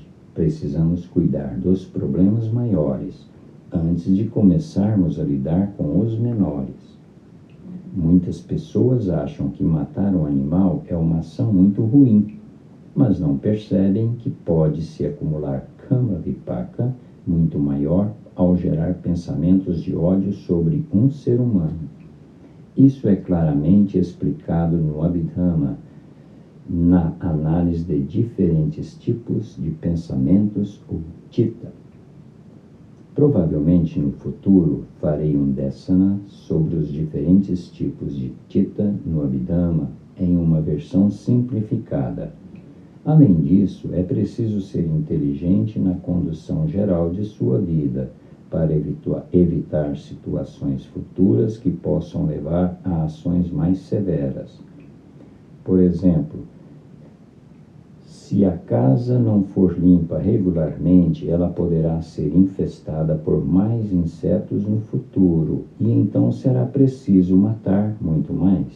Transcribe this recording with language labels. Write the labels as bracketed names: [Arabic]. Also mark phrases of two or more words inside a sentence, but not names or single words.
[Portuguese] Precisamos cuidar dos problemas maiores antes de começarmos a lidar com os menores. Muitas pessoas acham que matar um animal é uma ação muito ruim, mas não percebem que pode-se acumular [Pali] kama vipaka [Portuguese] muito maior ao gerar pensamentos de ódio sobre um ser humano. Isso é claramente explicado no Abhidhamma, na análise de diferentes tipos de pensamentos, ou citta. Provavelmente no futuro farei um desana sobre os diferentes tipos de citta no Abhidhamma em uma versão simplificada. Além disso, é preciso ser inteligente na condução geral de sua vida, para evitar situações futuras que possam levar a ações mais severas. Por exemplo, se a casa não for limpa regularmente, ela poderá ser infestada por mais insetos no futuro, e então será preciso matar muito mais.